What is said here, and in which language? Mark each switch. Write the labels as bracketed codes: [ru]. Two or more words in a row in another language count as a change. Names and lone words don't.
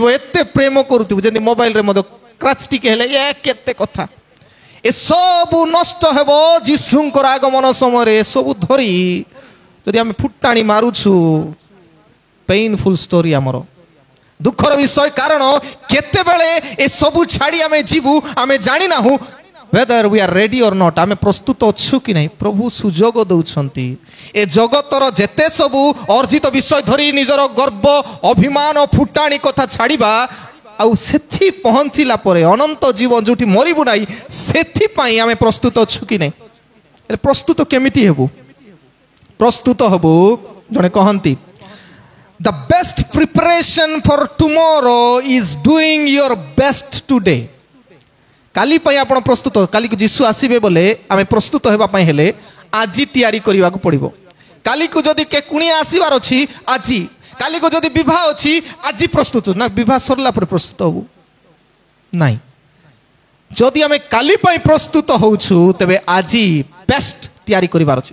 [or] ଏତେ ପ୍ରେମ କରୁଥିବୁ, ଯେମିତି ମୋବାଇଲରେ ମଧ୍ୟ କ୍ରାଚ୍ ଟିକେ ହେଲେ କେତେ କଥା, ଏସବୁ ନଷ୍ଟ ହେବ ଯୀଶୁଙ୍କର ଆଗମନ ସମୟରେ। ଏସବୁ ଧରି ଯଦି ଆମେ ଫୁଟାଣି ମାରୁଛୁ, [en] painful story [or] ଆମର, ଦୁଃଖର ବିଷୟ। କାରଣ କେତେବେଳେ ଏସବୁ ଛାଡ଼ି ଆମେ ଯିବୁ ଆମେ ଜାଣିନାହୁଁ। [en] whether we are ready or not, [or] ଆମେ ପ୍ରସ୍ତୁତ ଅଛୁ କି ନାହିଁ। ପ୍ରଭୁ ସୁଯୋଗ ଦେଉଛନ୍ତି। ଏ ଜଗତର ଯେତେ ସବୁ ଅର୍ଜିତ ବିଷୟ ଧରି ନିଜର ଗର୍ବ ଅଭିମାନ ଫୁଟାଣି କଥା ଛାଡ଼ିବା, ଆଉ ସେଠି ପହଞ୍ଚିଲା ପରେ ଅନନ୍ତ ଜୀବନ ଯୋଉଠି ମରିବୁ ନାହିଁ, ସେଥିପାଇଁ ଆମେ ପ୍ରସ୍ତୁତ ଅଛୁ କି ନାହିଁ। ହେଲେ ପ୍ରସ୍ତୁତ କେମିତି ହେବୁ? ପ୍ରସ୍ତୁତ ହେବୁ, ଜଣେ କହନ୍ତି [en] the best preparation for tomorrow is doing your best today। [or] କାଲି ପାଇଁ ଆପଣ ପ୍ରସ୍ତୁତ, କାଲିକୁ ଯୀଶୁ ଆସିବେ ବୋଲେ ଆମେ ପ୍ରସ୍ତୁତ ହେବା ପାଇଁ ହେଲେ ଆଜି ତିଆରି କରିବାକୁ ପଡ଼ିବ। କାଲିକୁ ଯଦି କେ କୁଣିଆ ଆସିବାର ଅଛି ଆଜି, କାଲିକୁ ଯଦି ବିବାହ ଅଛି ଆଜି ପ୍ରସ୍ତୁତ ନା, ବିବାହ ସରିଲା ପରେ ପ୍ରସ୍ତୁତ ହବୁ ନାହିଁ। ଯଦି ଆମେ କାଲି ପାଇଁ ପ୍ରସ୍ତୁତ ହଉଛୁ, ତେବେ ଆଜି ବେଷ୍ଟ ତିଆରି କରିବାର ଅଛି।